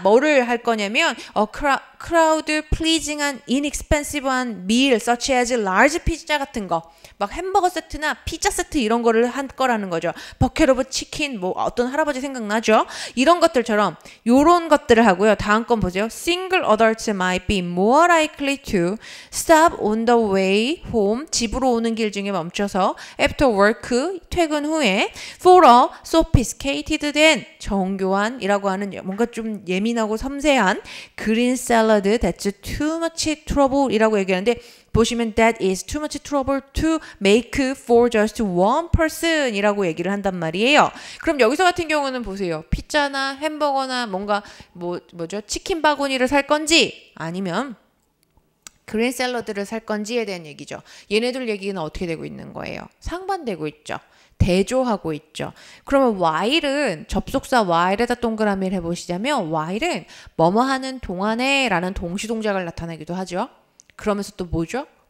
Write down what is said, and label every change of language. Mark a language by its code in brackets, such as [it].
[ko] 뭐를 할 거냐면 crowd pleasing한 inexpensive한 meal [en] such as large pizza [ko] 같은 거 막 햄버거 세트나 피자 세트 이런 거를 한 거라는 거죠. 버켓 오브 치킨 뭐 어떤 할아버지 생각나죠? 이런 것들처럼 요런 것들을 하고요. 다음 건 보세요. [en] Single adults might be more likely to stop on the way home [ko] 집으로 오는 길 중에 멈춰서 [en] after work [ko] 퇴근 후에 [en] for a sophisticated than [ko] 정교한이라고 하는 뭔가 좀 예민하고 섬세한 [en] green salad that's too much trouble 이라고 얘기하는데 보시면 that is too much trouble to make for just one person [ko] 이라고 얘기를 한단 말이에요. 그럼 여기서 같은 경우는 보세요. 피자나 햄버거나 뭔가 뭐죠? 치킨 바구니를 살 건지 아니면 그린 샐러드를 살 건지에 대한 얘기죠. 얘네들 얘기는 어떻게 되고 있는 거예요? 상반되고 있죠. 대조하고 있죠. 그러면 while은 접속사 while에다 동그라미를 해보시자면 while은 뭐뭐 하는 동안에 라는 동시동작을 나타내기도 하죠. 그러면서 또 뭐죠?